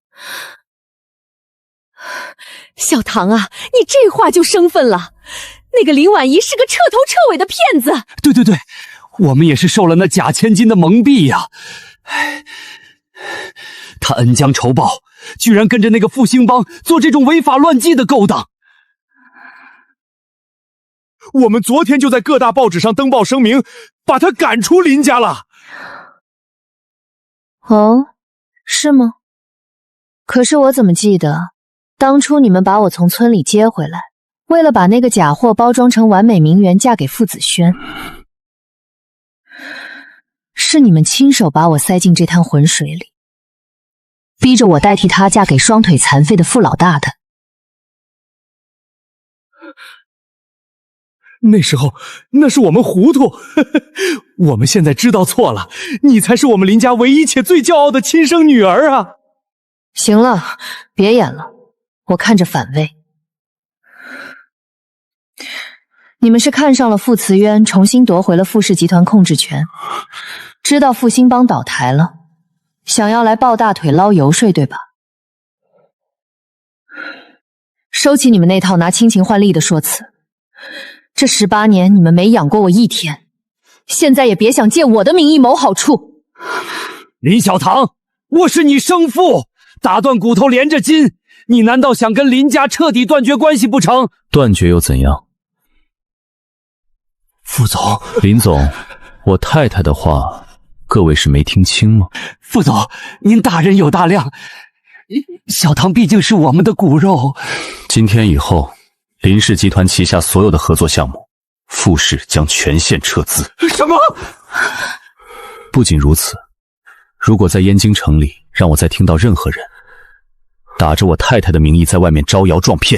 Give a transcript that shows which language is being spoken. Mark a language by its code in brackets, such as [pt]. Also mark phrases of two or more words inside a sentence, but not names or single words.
[zh] 小棠啊，你這話就生分了。那個林婉儀是個徹頭徹尾的騙子。對，我們也是受了那假千金的蒙蔽呀。他恩將仇報，居然跟着那個復興幫做這種違法亂紀的勾當。我們昨天就在各大報紙上登報聲明，把他趕出林家了。哦，是嗎？可是我怎麼記得，當初你們把我從村裡接回來，為了把那個假貨包裝成完美名媛嫁給傅子軒，是你們親手把我塞進這灘渾水裡，逼着我代替他嫁給雙腿殘廢的傅老大的。那時候，那是我們糊涂，我們現在知道錯了，你才是我們林家唯一且最驕傲的親生女兒啊！行了，別演了，我看着反胃。你們是看上了傅慈淵，重新奪回了傅氏集團控制權，知道復興幫倒台了，想要來抱大腿撈油水，對吧？收起你們那套拿親情換利的說辭。這18年你們沒養過我一天，現在也別想借我的名義謀好處。林小棠，我是你生父，打斷骨頭連着筋，你難道想跟林家徹底斷絕關係不成？斷絕又怎樣？副總，林總，我太太的話，各位是沒聽清嗎？副總，您大人有大量，小唐畢竟是我們的骨肉。今天以後，林氏集團旗下所有的合作項目，傅氏將全線撤資。什麼？不僅如此，如果在燕京城里讓我再听到任何人打着我太太的名義在外面招摇撞騙，